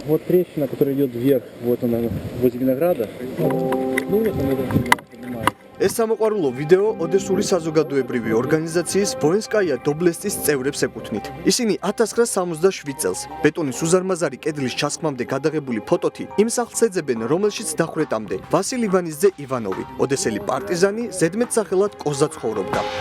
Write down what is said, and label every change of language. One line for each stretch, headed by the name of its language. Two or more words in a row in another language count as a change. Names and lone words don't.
Russian: вот трещина, которая идет вверх, вот она, возле винограда. Ну вот она поднимается.
Georgian: ეს სამოყვარულო ვიდეო ოდესური საზოგადოებრივი ორგანიზაციის ვოენსკაია დობლესტის წევრებს ეკუთვნით. ისინი 1977 წელს ბეტონის უზარმაზარი კედლის ჩასხმამდე გადაღებული ფოტოთი იმ სახლს ეძებენ, რომელშიც დახვრეტამდე ვასილ ივანიძე ივანოვი, ოდესელი პარტიზანი, ზედმეტ სახელად კოზა ცხოვრობდა.